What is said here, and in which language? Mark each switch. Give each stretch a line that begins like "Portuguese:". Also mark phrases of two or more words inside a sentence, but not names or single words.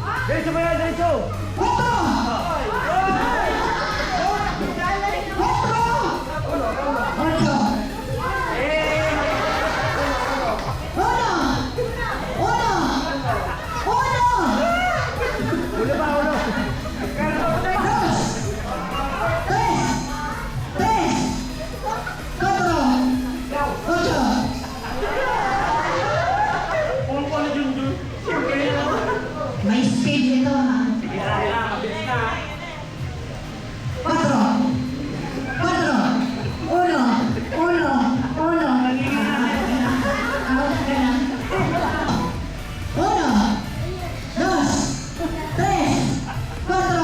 Filipino: Diretso ba yan? Diretso! Ulo ba? Ulo! May speed ito ha.
Spanish: Cuatro. Cuatro. Uno. Uno. Uno. Uno. Dos. Tres. Cuatro.